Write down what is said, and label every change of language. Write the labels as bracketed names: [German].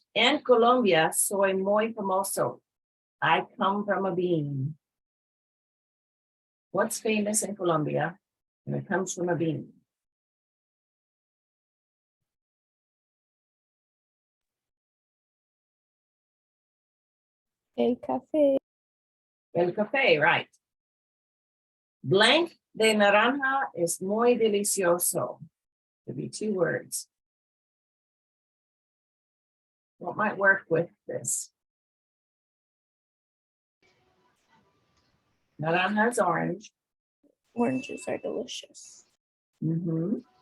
[Spanish] En Colombia, soy muy famoso. [English] I come from a bean. What's famous in Colombia? And it comes from a bean. [Spanish] El café. El café, right. Blank de naranja es muy delicioso. [English] Could be two words. What might work with this? Naranja is orange. Oranges are delicious. Mm-hmm.